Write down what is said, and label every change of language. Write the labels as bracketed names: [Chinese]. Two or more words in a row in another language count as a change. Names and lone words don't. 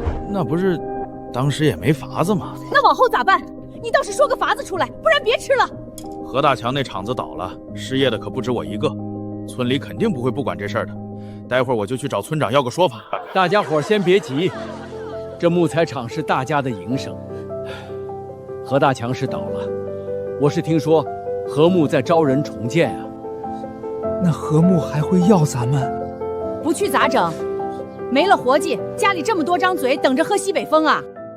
[Chinese] 那不是當時也沒法子嗎？那往後咋辦？你倒是說個法子出來，不然別吃了。何大強那廠子倒了，失業的可不止我一個，村裡肯定不會不管這事兒的。待會兒我就去找村長要個說法。大家伙先別急，這木材廠是大家的營生。何大強是倒了，我是聽說何木在招人重建啊。那何木還會要咱們？不去咋整？沒了活計，家裡這麼多張嘴等着喝西北風啊！